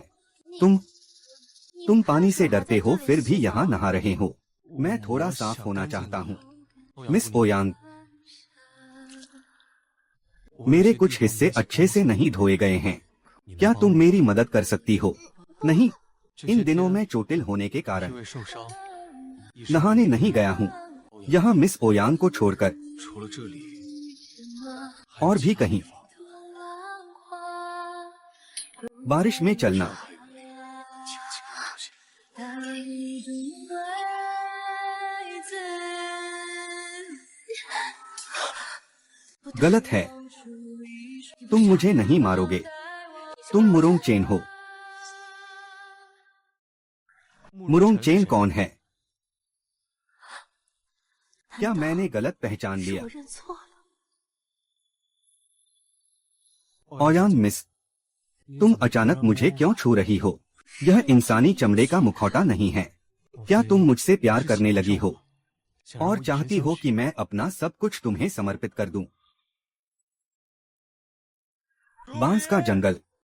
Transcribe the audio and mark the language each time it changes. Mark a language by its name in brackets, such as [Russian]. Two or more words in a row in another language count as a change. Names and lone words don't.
[Hindi] तुम पानी से डरते हो फिर भी यहाँ नहा रहे हो। मैं थोड़ा साफ होना चाहता हूँ। मिस ओयांग, मेरे कुछ हिस्से अच्छे से नहीं धोए गए हैं। क्या तुम मेरी मदद कर सकती हो? नहीं, इन दिनों मैं चोटिल होने के [Chinese] 因 [Hindi] कारण [Chinese] 为受伤，一时 [Hindi] नहाने नहीं गया हूँ। यहाँ मिस ओयांग को छोड़कर [Chinese] 除了这里， [Hindi] और भी कहीं। बारिश में चलना [Chinese] 轻轻的呼吸。 [Hindi] गलत है। तुम मुझे नहीं मारोगे। तुम मुरोंग चेन हो। मुरोंग चेन कौन है? क्या मैंने गलत पहचान [Chinese] 是 [Hindi] लिया? [Chinese] 我认错了。 [Hindi] ओयांग मिस, तुम अचानक मुझे क्यों छू रही हो? यह इंसानी चमड़े का मुखौटा नहीं है। क्या तुम मुझसे प्यार करने लगी हो और चाहती हो कि मैं अपना सब कुछ तुम्हें समर्पित कर दूं? बांस का जंगल।